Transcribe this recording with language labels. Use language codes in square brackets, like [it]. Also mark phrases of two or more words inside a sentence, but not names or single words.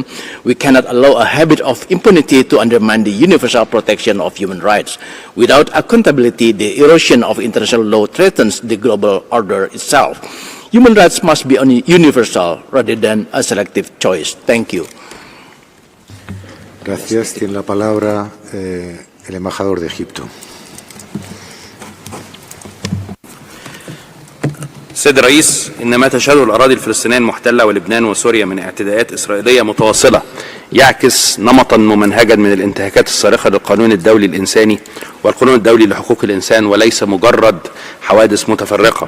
[en] We cannot allow a habit of impunity to undermine the universal protection of human rights. Without accountability, the erosion of international law threatens the global order itself. Human rights must be universal rather than a selective choice. Thank you. [es] Gracias. Tiene la palabra el embajador de Egipto. [ar] السيد الرئيس، إن ما تشهده الأراضي الفلسطينية المحتلة ولبنان وسوريا من اعتداءات إسرائيلية متواصلة يعكس نمطا ممنهجا من الانتهاكات الصارخة للقانون الدولي الإنساني والقانون الدولي لحقوق الإنسان، وليس مجرد حوادث متفرقة.